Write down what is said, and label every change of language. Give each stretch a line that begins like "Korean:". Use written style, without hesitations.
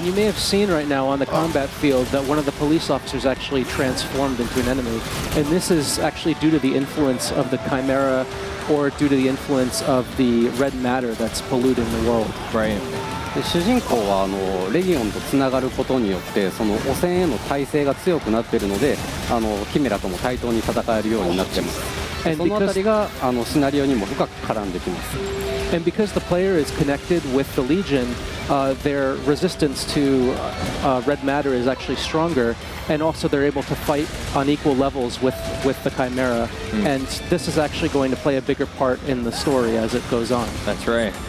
English: And you may have seen right now on the combat field that one of the police officers actually transformed into an enemy. And this is actually due to the influence of the chimera or due to the influence of the red matter that's polluting the world. Right.
Japanese: で主人公はレギオンとつながることによってその汚染への耐性が強くなっているのでキメラとも対等に戦えるようになっています。そのあたりがシナリオにも深く絡んできます。
English: And because the player is connected with the Legion, their resistance to red matter is actually stronger, and also they're able to fight on equal levels with the Chimera. And this is actually going to play a bigger part in the story as it goes on. That's right.